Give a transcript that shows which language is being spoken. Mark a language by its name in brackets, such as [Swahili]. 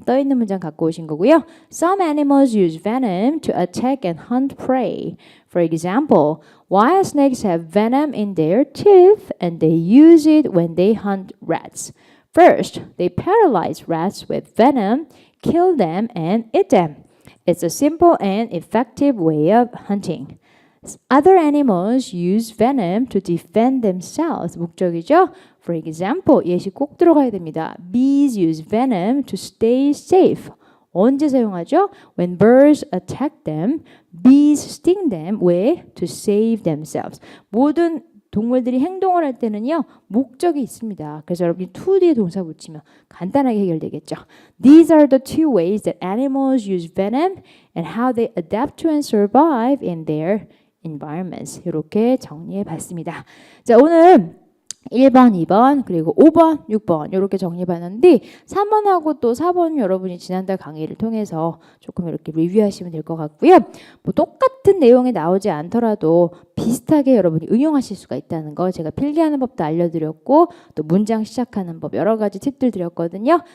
[Korean] 떠 있는 문장 갖고 오신 거고요. [English] Some animals use venom to attack and hunt prey. For example, wild snakes have venom in their teeth and they use it when they hunt rats. First, they paralyze rats with venom, kill them, and eat them. It's a simple and effective way of hunting. Other animals use venom to defend themselves. [Korean] 목적이죠. [English] For example, [Korean] 예시 꼭 들어가야 됩니다. [English] Bees use venom to stay safe. [Korean] 언제 사용하죠? [English] When birds attack them, bees sting them. [Korean] 왜? [English] To save themselves. [Korean] 모든 동물들이 행동을 할 때는요. 목적이 있습니다. 그래서 여러분이 to 뒤에 동사 붙이면 간단하게 해결되겠죠. [English] These are the two ways that animals use venom and how they adapt to and survive in their environments. [Korean] 이렇게 정리해 봤습니다. 자, 오늘 1번, 2번, 그리고 5번, 6번 이렇게 정리해봤는데 3번하고 또 4번 여러분이 지난달 강의를 통해서 조금 이렇게 리뷰하시면 될 것 같고요. 뭐 똑같은 내용이 나오지 않더라도 비슷하게 여러분이 응용하실 수가 있다는 거 제가 필기하는 법도 알려드렸고 또 문장 시작하는 법 여러 가지 팁들 드렸거든요.